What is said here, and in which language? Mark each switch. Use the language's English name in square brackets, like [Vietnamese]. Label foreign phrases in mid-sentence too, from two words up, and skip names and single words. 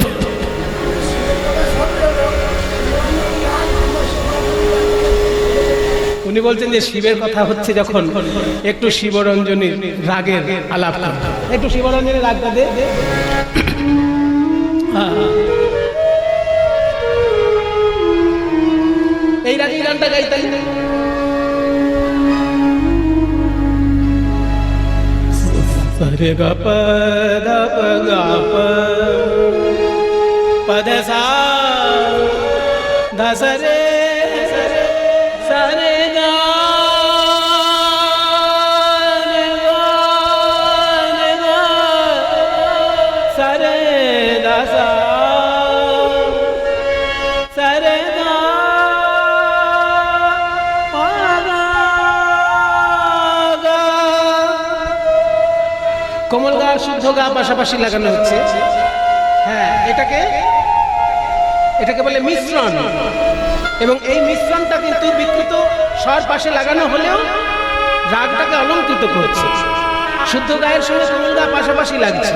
[Bangla] উনি বলছেন যে শিবের কথা হচ্ছে যখন, একটু শিবরঞ্জনীর রাগের আলাপ, একটু শিবরঞ্জনীর রাগটা দে। এই রাগে গানটা গাইতেন। সরে গ প দ প গ প প দ সা দ স রে সরে গ সরে দ সা সরে গ কোমল গা শুদ্ধ গা পাশাপাশি লাগানো হচ্ছে। হ্যাঁ, এটাকে বলে মিশ্রণ, এবং এই মিশ্রণটা কিন্তু বিকৃত স্বর পাশে লাগানো হলেও রাগটাকে অলঙ্কৃত করছে। শুদ্ধ গায়ের সঙ্গে কোমল গা পাশাপাশি লাগছে।